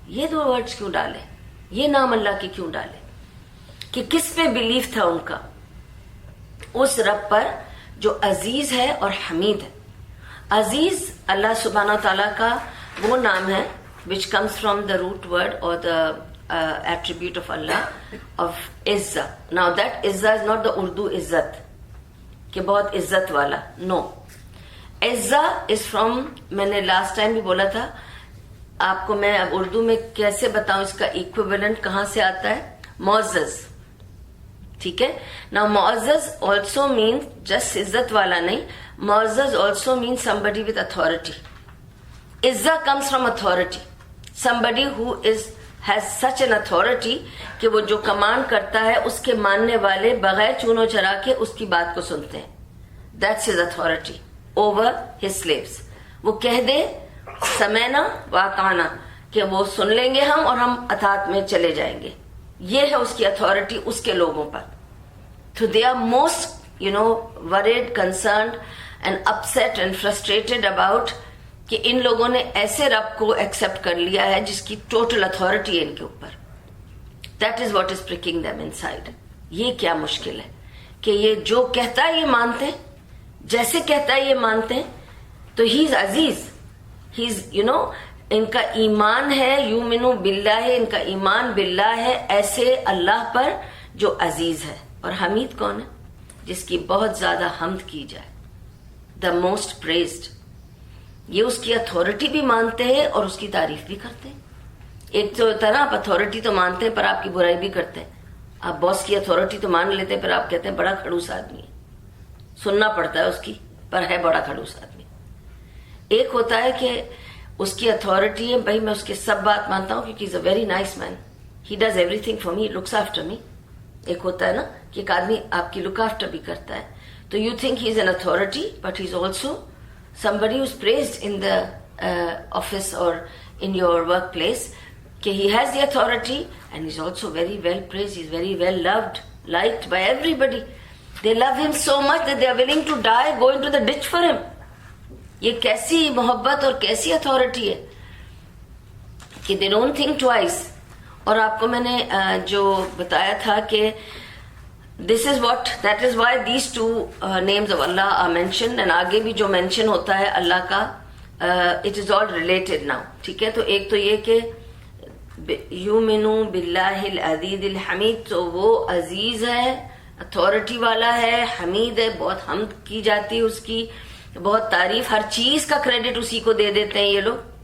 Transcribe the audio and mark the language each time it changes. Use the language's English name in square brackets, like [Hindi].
[Urdu] یہ دو ورڈز کیوں ڈالے, یہ نام اللہ کے کیوں ڈالے, کہ کس پہ بلیف تھا ان کا؟ اس رب پر جو عزیز ہے اور حمید ہے. عزیز اللہ سبحانہ تعالیٰ کا وہ نام ہے [English] which comes from the root word or the attribute of Allah of Izzah. Now that Izzah is not the Urdu [Urdu] عزت کہ بہت عزت والا, [English] no. [Urdu] Izzah is from, میں نے لاسٹ ٹائم بھی بولا تھا آپ کو, میں اب اردو میں کیسے بتاؤں اس کا ایکویولنٹ کہاں سے آتا ہے, معزز. ٹھیک ہے, نا معزز [English] also means just [Urdu] عزت والا نہیں, معزز [English] Also means somebody with authority. [Urdu] عزت [English] comes from authority, somebody who has such an authority [Urdu] کہ وہ جو کمانڈ کرتا ہے اس کے ماننے والے بغیر چونو چرا کے اس کی بات کو سنتے ہیں. [English] That's his authority over his slaves. [Urdu] وہ کہہ دے سمینا واطعنا کہ وہ سن لیں گے ہم اور ہم اطاعت میں چلے جائیں گے. یہ ہے اس کی اتھارٹی اس کے لوگوں پر. [English] So they are most, worried, concerned and upset and frustrated about [Urdu] کہ ان لوگوں نے ایسے رب کو ایکسپٹ کر لیا ہے جس کی ٹوٹل اتھارٹی ہے ان کے اوپر. [English] That is what is pricking them inside. [Urdu] یہ کیا مشکل ہے کہ یہ جو کہتا ہے یہ مانتے ہیں, جیسے کہتا ہے یہ مانتے ہیں. تو [English] ہی از [Urdu] عزیز, ہی از ان کا ایمان ہے یومنو باللہ, ان کا ایمان باللہ ہے ایسے اللہ پر جو عزیز ہے. اور حمید کون ہے؟ جس کی بہت زیادہ حمد کی جائے, [English] The most praised. [Urdu] یہ اس کی اتھارٹی بھی مانتے ہیں اور اس کی تعریف بھی کرتے ہیں. ایک تو ہوتا ہے نا آپ اتھارٹی تو مانتے ہیں پر آپ کی برائی بھی کرتے ہیں. آپ باس کی اتھارٹی تو مان لیتے ہیں پر آپ کہتے ہیں بڑا کھڑوس آدمی ہے, سننا پڑتا ہے اس کی پر ہے بڑا کھڑوس آدمی. ایک ہوتا ہے کہ اس کی اتھارٹی ہے بھائی، میں اس کی سب بات مانتا ہوں کیونکہ [English] Is a very nice man, he does everything for me, looks after me. [Urdu] ایک ہوتا ہے نا کہ ایک آدمی آپ کی لک آفٹر بھی کرتا ہے. [English] تو you think he is an authority but he is also somebody who's praised in the office or in your workplace, کہ he has the authority and he's also very well praised, he's very well loved, liked by everybody. They love him so much that they are willing to die, go into the ditch for him. [Urdu] یہ کیسی محبت اور کیسی authority ہے کہ [English] they don't think twice. [Urdu] اور آپ کو میں نے جو بتایا تھا کہ [English] this is what, that is why these two names of Allah are mentioned, and [Urdu] آگے بھی جو [English] mention [Urdu] ہوتا ہے اللہ کا [English] it is all related now. [Urdu] ٹھیک ہے، تو ایک تو یہ کہ یؤمنو باللہ العزیز الحمید، تو وہ عزیز ہے، اتھارٹی والا ہے، حمید ہے، بہت حمد کی جاتی ہے اس کی، بہت تعریف، ہر چیز کا کریڈٹ اسی کو دے دیتے ہیں یہ لوگ.